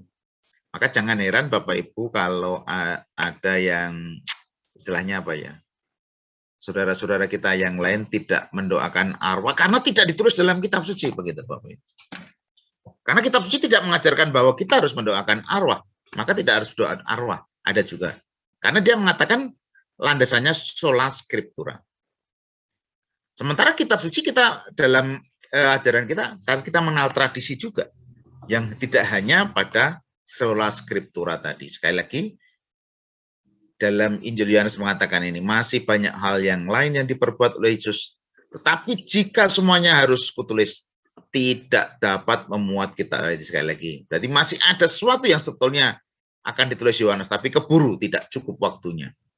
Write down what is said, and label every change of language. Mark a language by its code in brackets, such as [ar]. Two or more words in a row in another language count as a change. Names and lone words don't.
[id] Maka jangan heran Bapak Ibu kalau ada yang istilahnya apa ya, saudara-saudara kita yang lain tidak mendoakan arwah karena tidak ditulis dalam kitab suci, begitu Bapak Ibu. Karena kitab suci tidak mengajarkan bahwa kita harus mendoakan arwah, maka tidak harus doa arwah. Ada juga. Karena dia mengatakan landasannya [la] sola scriptura. [id] Sementara kitab suci kita dalam ajaran kita, kan kita mengenal tradisi juga yang tidak hanya pada [la] sola scriptura [id] tadi. Sekali lagi, dalam Injil Yohanes mengatakan ini, masih banyak hal yang lain yang diperbuat oleh Yesus. Tetapi jika semuanya harus kutulis, tidak dapat memuat kita. Sekali lagi, berarti masih ada sesuatu yang sebetulnya akan ditulis Yohanes, tapi keburu, tidak cukup waktunya.